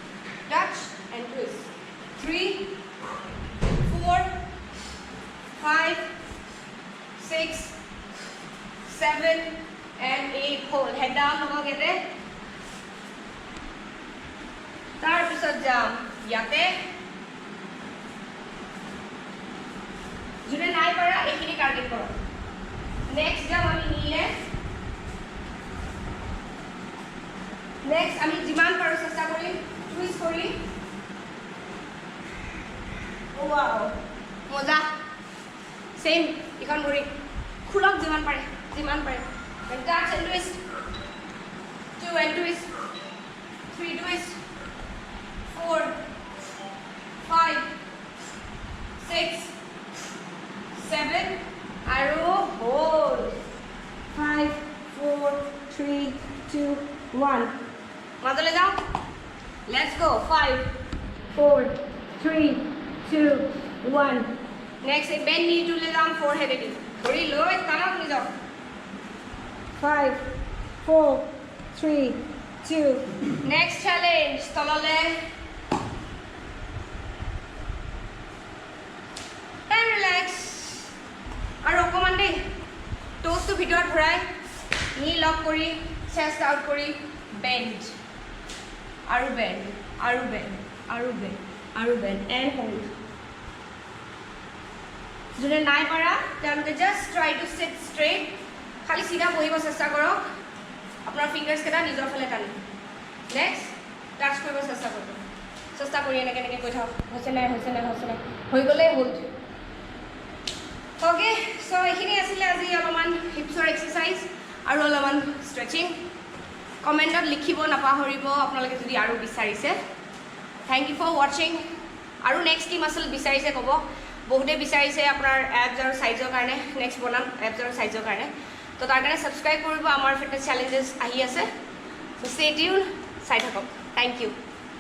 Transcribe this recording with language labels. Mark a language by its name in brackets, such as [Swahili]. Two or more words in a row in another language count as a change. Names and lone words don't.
[English] 3 4 5 6 7 and 8 hold head down [Assamese] হ'ব গেটে তাৰ পিছত যাম যাতে যিনে নাই পাৰা এইখিনি টাৰ্গেট কৰা নেক্সট যাম আমি নিলে নেক্সট আমি যিমান পাৰো চেষ্টা কৰি টুইষ্ট কৰি [English] wow moja same [Assamese] এইখন ভৰি খুলক যিমান পাৰে [English] and touch and twist 2 and twist 3 twist 4 5 6 7 arrow hold 5 4 3 2 1 [Assamese] মাজলৈ যাওক [English] let's go 5 4 3 2 1 next bend knee to lay down forehead again [Assamese] থুতৰিলৈ টানক নি যাওক [English] 5 4 3 2 next challenge tolole and relax [Assamese] আৰু অকমান দে টোজ টো ভিতৰ ভুৰাই [English] knee lock kori chest out kori bend aru bend aru bend aru bend aru bend and hold [Assamese] যেনে নাই পাৰা তেন্তে [English] just try to sit straight [Assamese] খালি সিধা বহিব চেষ্টা কৰক আপোনাৰ ফিংগাৰ্ছ কেটা নিজৰ ফালে টানি [English] next touch [Assamese] কৰিব চেষ্টা কৰক চেষ্টা কৰি এনেকৈ এনেকৈ কৈ থাকক হৈছে নাই হৈ গ'লে হোল্ড [English] okay so' [Assamese] এইখিনি আছিলে আজি অলপমান [English] hips exercise [Assamese] আৰু অলপমান ষ্ট্ৰেচিং কমেণ্টত লিখিব নাপাহৰিব আপোনালোকে যদি আৰু বিচাৰিছে [English] thank you for watching [Assamese] আৰু নেক্সট কি মাছল বিচাৰিছে ক'ব বহুতে বিচাৰিছে আপোনাৰ এপছ আৰু চাইজৰ কাৰণে নেক্সট বনাম এপছ আৰু চাইজৰ কাৰণে তো তাৰ কাৰণে ছাবস্ক্ৰাইব কৰিব আমাৰ [English] fitness challenges [Assamese] আহি আছে [English] so stay tuned [Assamese] চাই থাকক [English] thank you